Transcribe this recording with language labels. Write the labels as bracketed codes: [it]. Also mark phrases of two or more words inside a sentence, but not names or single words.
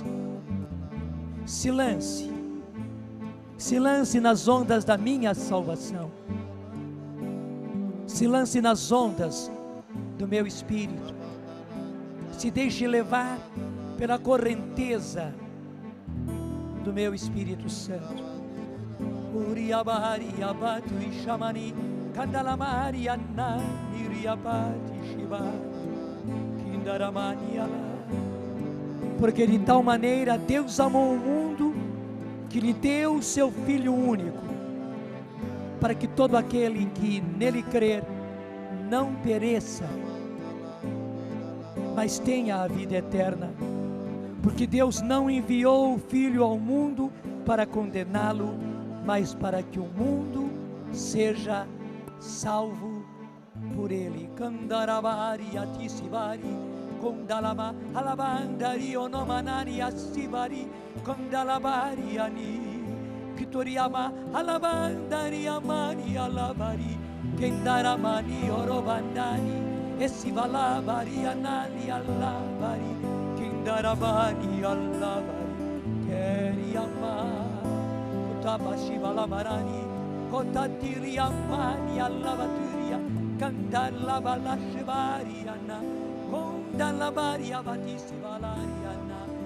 [pt] Se lance nas ondas da minha salvação. Se lance nas ondas do meu Espírito. Se deixe levar pela correnteza do meu Espírito Santo. Uriabari abatu ishamani kandalamari annani riabati shibari. Porque de tal maneira Deus amou o mundo, que lhe deu o seu Filho único, para que todo aquele que nele crer não pereça, mas tenha a vida eterna. Porque Deus não enviou o Filho ao mundo para condená-lo, mas para que o mundo seja salvo por ele. Kandarabari atisibari Kondalama alabandari onomanari asivari Kondalabari ani Kitoriama alabandari amani alavari Kendaramani orobandani Esivalabari anali alavari Kendarabani alavari Keriama Kotabashivalamarani Kotatiri amani alavaturia Kandalabalashvari ana Kondalabari avatisi valariana